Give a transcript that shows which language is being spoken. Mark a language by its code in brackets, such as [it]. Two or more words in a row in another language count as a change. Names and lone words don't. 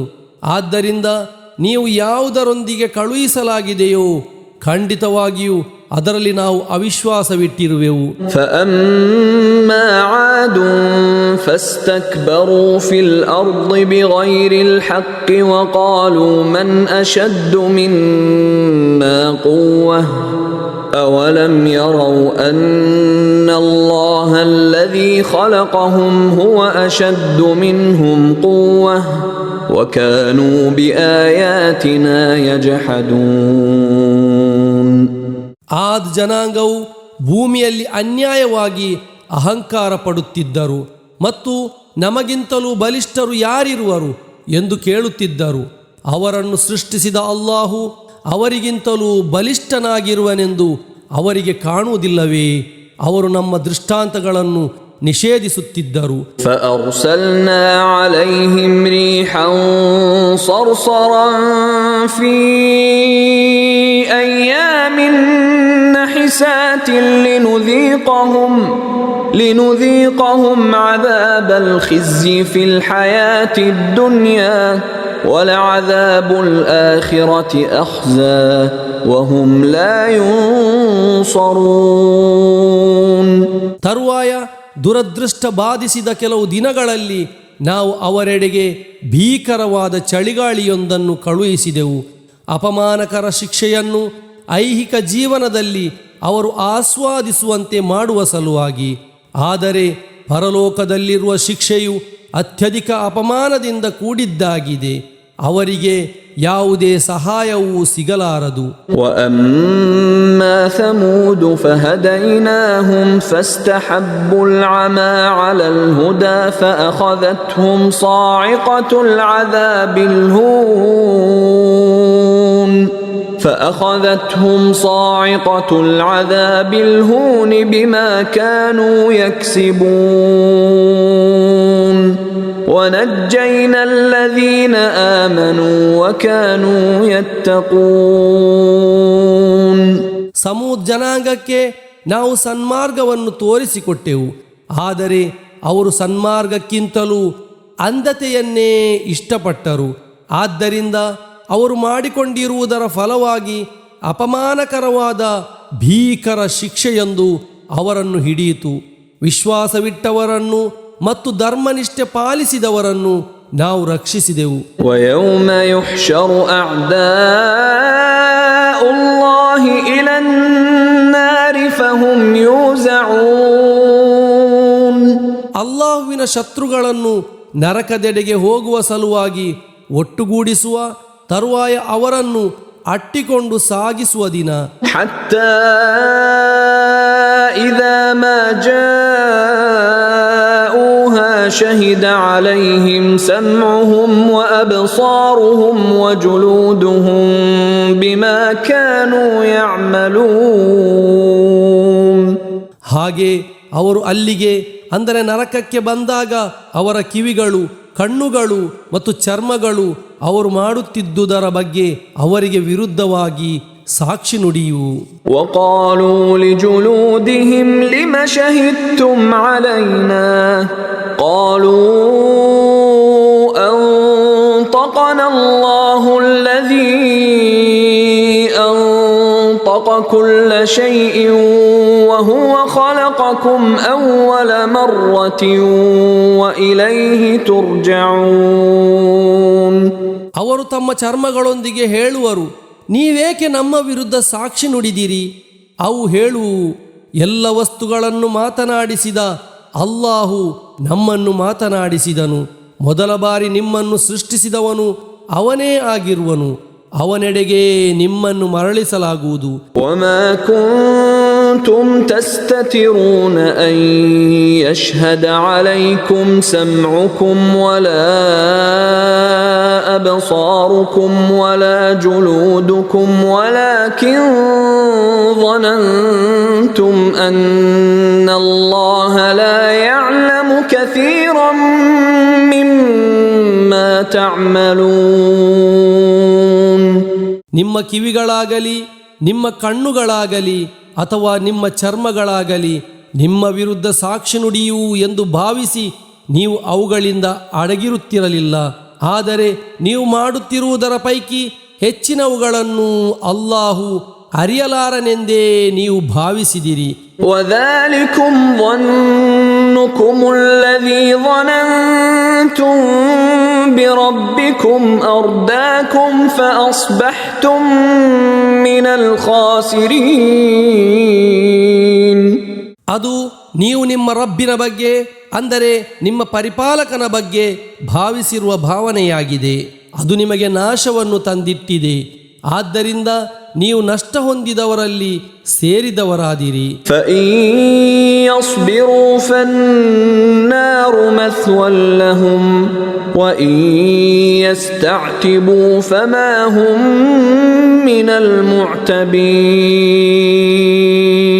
[kn] ಆದ್ದರಿಂದ ನೀವು ಯಾವುದರೊಂದಿಗೆ ಕಳುಹಿಸಲಾಗಿದೆಯೋ ಖಂಡಿತವಾಗಿಯೂ ಅದರಲ್ಲಿ ನಾವು ಅವಿಶ್ವಾಸವಿಟ್ಟಿರುವೆವು. [ar] فأما عاد فاستكبروا في الأرض بغير الحق وقالوا من أشد منا قوة أولم يروا أن الله الذي خلقهم هو أشد منهم قوة وكانوا بآياتنا يجحدون. [kn] ಆದ್ ಜನಾಂಗವು ಭೂಮಿಯಲ್ಲಿ ಅನ್ಯಾಯವಾಗಿ ಅಹಂಕಾರ ಪಡುತ್ತಿದ್ದರು ಮತ್ತು ನಮಗಿಂತಲೂ ಬಲಿಷ್ಠರು ಯಾರಿರುವರು ಎಂದು ಕೇಳುತ್ತಿದ್ದರು. ಅವರನ್ನು ಸೃಷ್ಟಿಸಿದ ಅಲ್ಲಾಹು ಅವರಿಗಿಂತಲೂ ಬಲಿಷ್ಠನಾಗಿರುವನೆಂದು ಅವರಿಗೆ ಕಾಣುವುದಿಲ್ಲವೇ? ಅವರು ನಮ್ಮ ದೃಷ್ಟಾಂತಗಳನ್ನು ನಿಷೇಧಿಸುತ್ತಿದ್ದರು. [ar] فأرسلنا عليهم ريحا صرصرا في أيام نحسات لنذيقهم عذاب الخزي في الحياة الدنيا ولعذاب الآخرة أخزى وهم لا ينصرون. [kn] ತರುವಾಯ ದುರದೃಷ್ಟ ಬಾಧಿಸಿದ ಕೆಲವು ದಿನಗಳಲ್ಲಿ ನಾವು ಅವರೆಡೆಗೆ ಭೀಕರವಾದ ಚಳಿಗಾಳಿಯೊಂದನ್ನು ಕಳುಹಿಸಿದೆವು. ಅಪಮಾನಕರ ಶಿಕ್ಷೆಯನ್ನು ಐಹಿಕ ಜೀವನದಲ್ಲಿ ಅವರು ಆಸ್ವಾದಿಸುವಂತೆ ಮಾಡುವ ಸಲುವಾಗಿ. ಆದರೆ ಪರಲೋಕದಲ್ಲಿರುವ ಶಿಕ್ಷೆಯು ಅತ್ಯಧಿಕ ಅಪಮಾನದಿಂದ ಕೂಡಿದ್ದಾಗಿದೆ. ಅವರಿಗೆ ಯಾವುದೇ ಸಹಾಯವೂ ಸಿಗಲಾರದು. [ar] وَأَمَّا ثَمُودُ فَهَدَيْنَاهُمْ فَاسْتَحَبُّوا الْعَمَى عَلَى الْهُدَى فَأَخَذَتْهُمْ صَاعِقَةُ الْعَذَابِ الْهُونِ. فأخذتهم صاعقة العذاب الهون بما كانوا يكسبون ونجينا الذين آمنوا وكانوا يتقون. [kn] ಸಮೂದ್ ಜನಾಂಗಕ್ಕೆ ನಾವು ಸನ್ಮಾರ್ಗವನ್ನು ತೋರಿಸಿಕೊಟ್ಟೆವು, ಆದರೆ ಅವರು ಸನ್ಮಾರ್ಗಕ್ಕಿಂತಲೂ ಅಂಧತೆಯನ್ನೇ ಇಷ್ಟಪಟ್ಟರು. ಆದ್ದರಿಂದ ಅವರು ಮಾಡಿಕೊಂಡಿರುವುದರ ಫಲವಾಗಿ ಅಪಮಾನಕರವಾದ ಭೀಕರ ಶಿಕ್ಷೆಯೊಂದು ಅವರನ್ನು ಹಿಡಿಯಿತು. ವಿಶ್ವಾಸವಿಟ್ಟವರನ್ನು ಮತ್ತು ಧರ್ಮನಿಷ್ಠೆ ಪಾಲಿಸಿದವರನ್ನು ನಾವು ರಕ್ಷಿಸಿದೆವು. [ar] ويوم يحشر أعداء الله إلى النار فهم يوزعون. [kn] ಅಲ್ಲಾಹುವಿನ ಶತ್ರುಗಳನ್ನು ನರಕದೆಡೆಗೆ ಹೋಗುವ ಸಲುವಾಗಿ ಒಟ್ಟುಗೂಡಿಸುವ ತರುವಾಯ ಅವರನ್ನು ಅಟ್ಟಿಕೊಂಡು ಸಾಗಿಸುವ ದಿನ. [ar] حتى إذا ما جاءوها شهد عليهم سمعهم وأبصارهم وجلودهم بما كانوا يعملون. [kn] ಹಾಗೆ ಅವರು ಅಲ್ಲಿಗೆ ಅಂದರೆ ನರಕಕ್ಕೆ ಬಂದಾಗ ಅವರ ಕಿವಿಗಳು, ಕಣ್ಣುಗಳು ಮತ್ತು ಚರ್ಮಗಳು ಅವರು ಮಾಡುತ್ತಿದ್ದುದರ ಬಗ್ಗೆ ಅವರಿಗೆ ವಿರುದ್ಧವಾಗಿ ಸಾಕ್ಷಿ ನುಡಿಯುವು. [ar] وقالوا لجلودهم لم شهدتم علينا قالوا أنطقنا الله الذي أنطق كل شيء وهو خلقكم أول مرة وإليه ترجعون. [kn] ಅವರು ತಮ್ಮ ಚರ್ಮಗಳೊಂದಿಗೆ ಹೇಳುವರು, ನೀವೇಕೆ ನಮ್ಮ ವಿರುದ್ಧ ಸಾಕ್ಷಿ ನುಡಿದಿರಿ? ಅವು ಹೇಳುವು, ಎಲ್ಲ ವಸ್ತುಗಳನ್ನು ಮಾತನಾಡಿಸಿದ ಅಲ್ಲಾಹು ನಮ್ಮನ್ನು ಮಾತನಾಡಿಸಿದನು. ಮೊದಲ ಬಾರಿ ನಿಮ್ಮನ್ನು ಸೃಷ್ಟಿಸಿದವನು ಅವನೇ ಆಗಿರುವನು. ಅವನೆಡೆಗೆ ನಿಮ್ಮನ್ನು ಮರಳಿಸಲಾಗುವುದು. [ar] وما كنتم تستترون أن يشهد عليكم سمعكم ولا أبصاركم ولا جلودكم ولكن ظننتم أن الله لا يعلم كثيرا مما تعملون. [kn] ನಿಮ್ಮ ಕಿವಿಗಳಾಗಲಿ, ನಿಮ್ಮ ಕಣ್ಣುಗಳಾಗಲಿ ಅಥವಾ ನಿಮ್ಮ ಚರ್ಮಗಳಾಗಲಿ ನಿಮ್ಮ ವಿರುದ್ಧ ಸಾಕ್ಷಿ ನುಡಿಯುವು ಎಂದು ಭಾವಿಸಿ ನೀವು ಅವುಗಳಿಂದ ಅಡಗಿರುತ್ತಿರಲಿಲ್ಲ. ಆದರೆ ನೀವು ಮಾಡುತ್ತಿರುವುದರ ಪೈಕಿ ಹೆಚ್ಚಿನವುಗಳನ್ನು ಅಲ್ಲಾಹು ಅರಿಯಲಾರನೆಂದೇ ನೀವು ಭಾವಿಸಿದಿರಿ. [ar] وذلكم ظنكم الذي ظننتم بربكم أرداكم فأصبحتم من الخاسرين. [kn] ಅದು ನೀವು ನಿಮ್ಮ ರಬ್ಬಿನ ಬಗ್ಗೆ ಅಂದರೆ ನಿಮ್ಮ ಪರಿಪಾಲಕನ ಬಗ್ಗೆ ಭಾವಿಸಿರುವ ಭಾವನೆಯಾಗಿದೆ. ಅದು ನಿಮಗೆ ನಾಶವನ್ನು ತಂದಿಟ್ಟಿದೆ. ಆದ್ದರಿಂದ ನೀವು ನಷ್ಟ ಹೊಂದಿದವರಲ್ಲಿ ಸೇರಿದವರಾದಿರಿ. [ar] فإن يصبروا فالنار مثوى لهم وإن يستعتبوا فما هم من المعتبين.